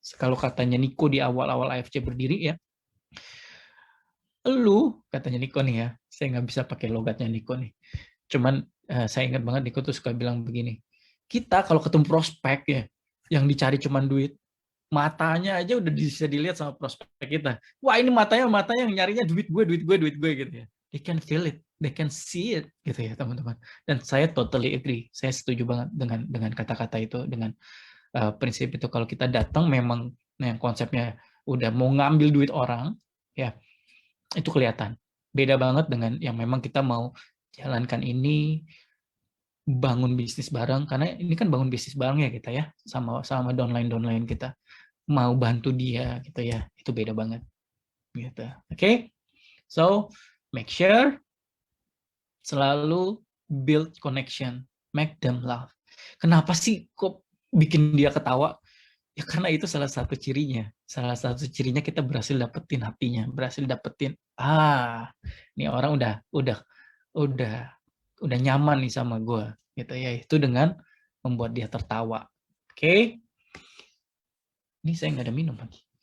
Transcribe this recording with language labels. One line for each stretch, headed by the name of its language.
Indonesian: Kalau katanya Niko di awal-awal AFC berdiri ya, katanya Niko nih ya, saya nggak bisa pakai logatnya Niko nih. Cuman saya ingat banget Niko tuh suka bilang begini, kita kalau ketemu prospek ya, yang dicari cuman duit, matanya aja udah bisa dilihat sama prospek kita. Wah ini matanya yang nyarinya duit gue gitu ya.
English: They can feel it, they can see it
Indonesian: gitu ya teman-teman. Dan saya
English: totally agree,
Indonesian: saya setuju banget dengan kata-kata itu, dengan prinsip itu. Kalau kita datang memang yang konsepnya udah mau ngambil duit orang, ya itu kelihatan. Beda banget dengan yang memang kita mau jalankan ini, bangun bisnis bareng, karena ini kan bangun bisnis bareng ya kita ya, sama downline kita, mau bantu dia gitu ya, itu beda banget gitu. Oke?
English: So make sure
Indonesian: selalu
English: build connection, make them laugh.
Indonesian: Kenapa sih kok bikin dia ketawa? Ya karena itu salah satu cirinya. Salah satu cirinya kita berhasil dapetin hatinya, berhasil dapetin ini orang udah nyaman nih sama gue gitu ya, itu dengan membuat dia tertawa. Oke. Ini saya nggak ada minum lagi.